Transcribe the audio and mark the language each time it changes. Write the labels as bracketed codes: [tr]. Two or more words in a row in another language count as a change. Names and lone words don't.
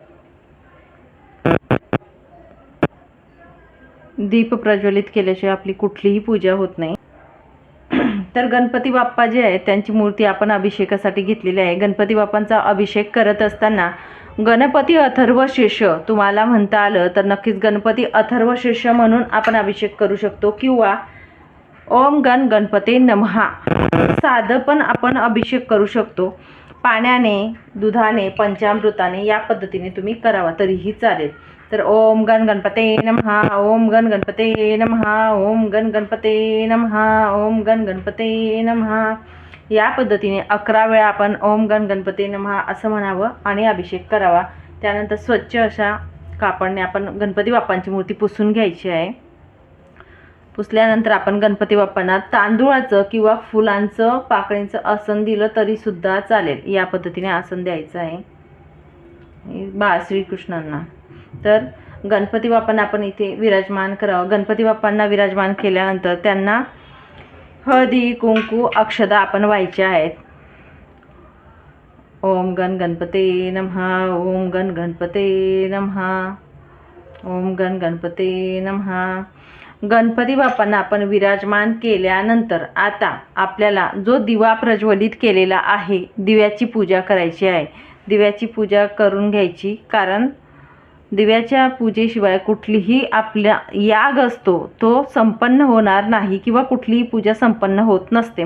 [mr] दीप प्रज्वलित केल्याशिवाय आपली कुठलीही पूजा होत नाही. तर गणपती बाप्पा जे आहेत त्यांची मूर्ती आपण अभिषेकासाठी घेतलेली आहे. गणपती बाप्पांचा अभिषेक करत असताना गणपती अथर्व शीर्ष तुम्हाला म्हणता आलं तर नक्कीच गणपती अथर्व शीर्ष म्हणून आपण अभिषेक करू शकतो, किंवा [sa] ओम गण गणपते नमः [mr] साधं पण आपण अभिषेक करू शकतो. पाण्याने, दुधाने, पंचामृताने या पद्धतीने तुम्ही करावा तरीही चालेल. [sa] तर ओम गण गणपते नमः, ओम गण गणपते नमः, ओम गण गणपते नमः, ओम गण गणपते नमः [mr] या पद्धतीने 11 वेळा आपण [sa] ओम गण गणपते नमः [mr] असं म्हणावं आणि अभिषेक करावा. त्यानंतर स्वच्छ अशा कापडने आपण गणपती बाप्पांची मूर्ती पुसून घ्यायची आहे. पुसल्यानंतर आपण गणपती बाप्पांना तांदूळाचं किंवा फुलांचं, पाकळींचं आसन दिलं तरी सुद्धा चालेल. या पद्धतीने आसन द्यायचं आहे बाळ श्रीकृष्णांना. तर गणपती बाप्पांना आपण इथे विराजमान करावं. गणपती बाप्पांना विराजमान केल्यानंतर त्यांना हळदी, कुंकू, अक्षदा आपण व्हायच्या आहेत. [sa] ओम गण गणपते नमः, ओम गण गणपते नमः, ओम गण गणपते नमः. [mr] गणपती बाप्पांना आपण विराजमान केल्यानंतर आता आपल्याला जो दिवा प्रज्वलित केलेला आहे, दिव्याची पूजा करायची आहे. दिव्याची पूजा करून घ्यायची, कारण दिव्याच्या पूजेशिवाय कुठलीही आपला याग असतो तो संपन्न होणार नाही, किंवा कुठलीही पूजा संपन्न होत नसते.